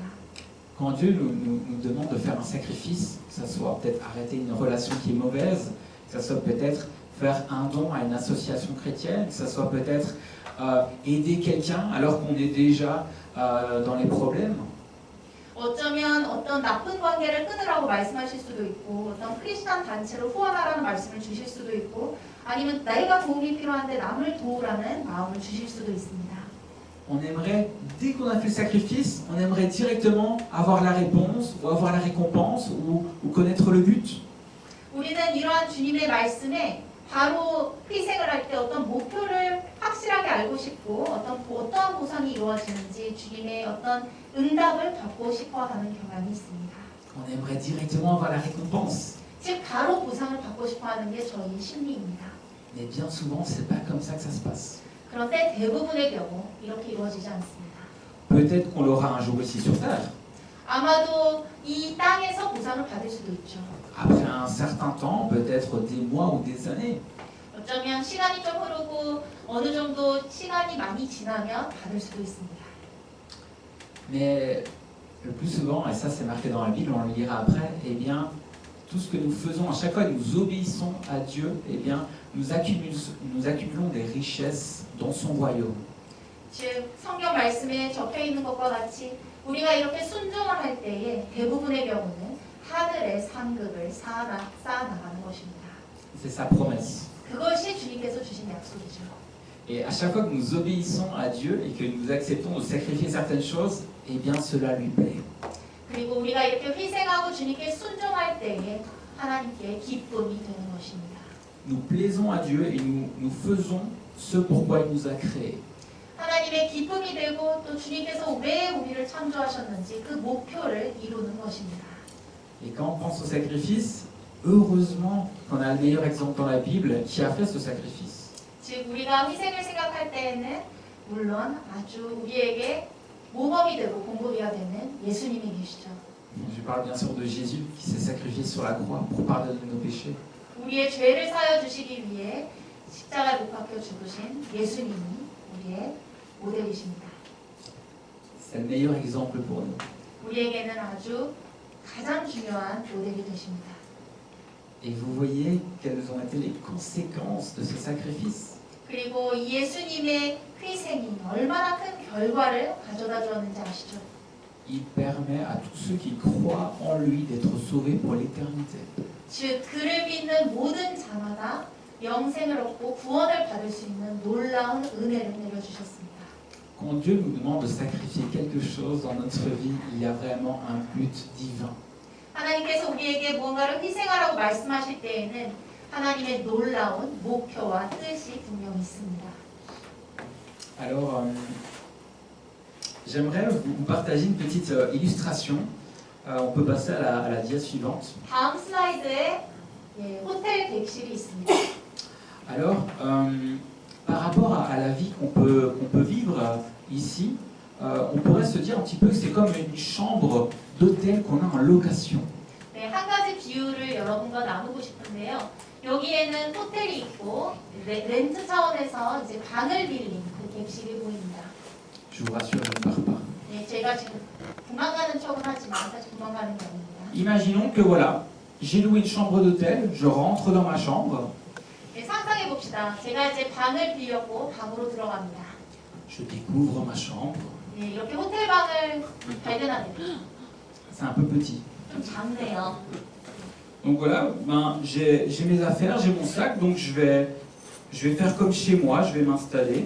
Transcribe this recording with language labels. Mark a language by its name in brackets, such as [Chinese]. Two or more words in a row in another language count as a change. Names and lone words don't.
[French] Quand Dieu nous demande de faire un sacrifice, que ce soit peut-être arrêter une relation qui est mauvaise, que ce soit peut-être faire un don à une association chrétienne, que ce soit peut-être aider quelqu'un alors qu'on est déjà dans les problèmes. [Korean] 어쩌면 어떤 나쁜 관계를 끊으라고 말씀하실 수도 있고 어떤 크리스천 단체로 후원하라는 말씀을 주실 수도 있고 아니면 내가 도움이 필요한데 남을 도우라는 마음을 주실 수도 있습니다. [French] On aimerait, dès qu'on a fait le sacrifice, on aimerait directement avoir la réponse ou avoir la récompense ou connaître le but. [Korean] 우리는 이러한 주님의 말씀에 바로 희생을 할 때 어떤 목표를 확실하게 알고 싶고 어떠한 보상이 이루어지는지 주님의 어떤 응답을 받고 싶어하는 경향이 있습니다. [French] On aimerait directement avoir la récompense. [Korean] 즉 바로 보상을 받고 싶어하는 게 저희 심리입니다. [French] Mais bien souvent, c'est pas comme ça que ça se passe. [Korean] 그런데 대부분의 경우 이렇게 이루어지지 않습니다. [French] Peut-être qu'on l'aura un jour ici sur terre. [Korean] 아마도 이 땅에서 보상을 받을 수도 있죠. [French] Après un certain temps, peut-être des mois ou des années. [Korean] 어쩌면 시간이 좀 흐르고 어느 정도 시간이 많이 지나면 받을 수도 있습니다. [French] Mais le plus souvent, et ça c'est marqué dans la Bible, on le lira après, eh bien, tout ce que nous faisons, à chaque fois que nous obéissons à Dieu, eh bien, nous accumulons des richesses dans son royaume. [Korean] 즉 성경 말씀에 적혀 있는 것과 같이 우리가 이렇게 순종을 할 때에 대부분의 경우는 하늘의 상급을 쌓아나가는 것입니다. [French] C'est sa promesse. [Korean] 그것이 주님께서 주신 약속이죠. [French] Et à chaque fois que nous obéissons à Dieu et que nous acceptons de sacrifier certaines choses, eh bien, cela lui plaît. [Korean] 그리고 우리가 이렇게 희생하고 주님께 순종할 때에 하나님께 기쁨이 되는 것입니다. [French] Nous plaisons à Dieu et nous faisons ce pourquoi il nous a créés. [Korean] 하나님의 기쁨이 되고 또 주님께서 왜 우리를 창조하셨는지 그 목표를 이루는 것입니다. [French] Et quand on pense au sacrifice, heureusement qu'on a le meilleur exemple dans la Bible qui a fait ce sacrifice. [Korean] 즉 우리가 희생을 생각할 때에는 물론 아주 우리에게 모범이 되고 공급이가 되는 예수님이 계시죠. [French] Je parle bien sûr de Jésus qui s'est sacrifié sur la croix pour pardonner nos péchés. [Korean] 우리의 죄를 사여 주시기 위해 십자가에 못 박혀 죽으신 예수님이 우리의 모델이십니다. [French] C'est le meilleur exemple pour nous. [Korean] 우리에게는 아주 가장 중요한 모델이 되십니다. [French] Et vous voyez quelles ont été les conséquences de ce sacrifice. [Korean] 그리고 이 예수님의 희생이 얼마나 큰 결과를 가져다 주었는지 아시죠? [French] Il permet à tous ceux qui croient en lui d'être sauvés pour l'éternité. [Korean] 즉 그를 믿는 모든 자마다 영생을 얻고 구원을 받을 수 있는 놀라운 은혜를 내려주셨습니다. [French] Quand Dieu nous demande de sacrifier quelque chose dans notre vie, il y a vraiment un but divin. [Korean] 하나님께서 우리에게 무언가를 희생하라고 말씀하실 때에는 하나님의 놀라운 목표와 뜻이 분명히 있습니다. [French] Alors, j'aimerais vous partager une petite illustration. On peut passer à la dia suivante. [Korean] 다음 슬라이드에 호텔 객실이 있습니다. [French] Alors, par rapport à la vie qu'on peut vivre ici, on pourrait se dire un petit peu que c'est comme une chambre d'hôtel qu'on a en location. [Korean] 네, 한 가지 비유를 여러분과 나누고 싶은데요. 여기에는 호텔이 있고 렌트 차원에서 이제 방을 빌린 그 객실이 보입니다. [French] Je vous rassure, je ne pars pas. [Korean] 네, 제가 지금 도망가는 척은 하지만 사실 도망가는 게 아닙니다. [French] Imaginons que voilà, j'ai loué une chambre d'hôtel, je rentre dans ma chambre, [Korean] 네, 상상해 봅시다. 제가 이제 방을 빌렸고 방으로 들어갑니다. [French] je découvre ma chambre. [Korean] 네, 이렇게 호텔 방을 발견하게 돼요. [French] C'est un peu petit. [Korean] 좀 작네요. [French] Donc voilà, ben, j'ai mes affaires, j'ai mon sac, donc je vais faire comme chez moi, je vais m'installer.